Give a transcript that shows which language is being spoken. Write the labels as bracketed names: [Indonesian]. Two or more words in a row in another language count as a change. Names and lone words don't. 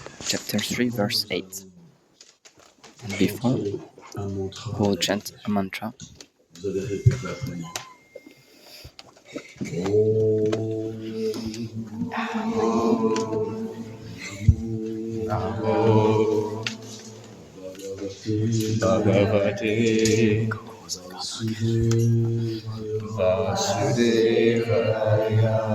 [English] chapter 3, verse 8. And before, we'll chant a mantra. [French] Vous allez répéter après moi. [Sanskrit] नमो भगवते वासुदेवाय.